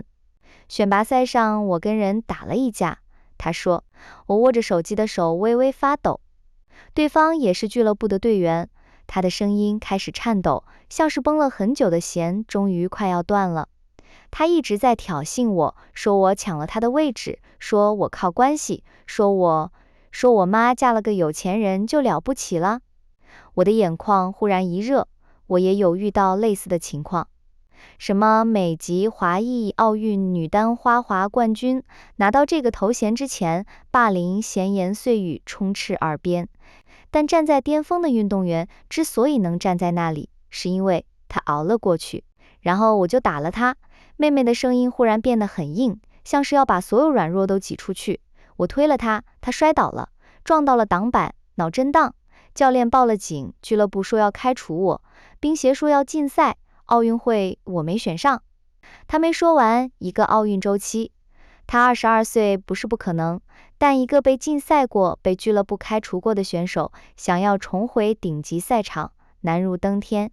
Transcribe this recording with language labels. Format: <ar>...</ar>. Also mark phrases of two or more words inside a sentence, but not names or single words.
<zh>選拔賽上，我跟人打了一架。他說，我握着手機的手微微發抖。對方也是俱樂部的隊員，他的聲音開始顫抖，像是繃了很久的弦，終於快要斷了。他一直在挑釁我，說我搶了他的位置，說我靠關係，說我媽嫁了個有錢人就了不起了。我的眼眶忽然一熱，我也有遇到類似的情況。什麼美籍華裔奧運女單花滑冠軍，拿到這個頭銜之前，霸凌閒言碎語充斥耳邊。但站在巔峰的運動員之所以能站在那裡，是因為他熬了過去。然後我就打了他。妹妹的聲音忽然變得很硬，像是要把所有軟弱都擠出去。我推了他，他摔倒了，撞到了擋板，腦震盪。教練報了警，俱樂部說要開除我，冰協說要禁賽，奧運會我沒選上。他沒說完，一個奧運週期。他22歲不是不可能，但一個被禁賽過、被俱樂部開除過的選手，想要重回頂級賽場，難如登天。</zh>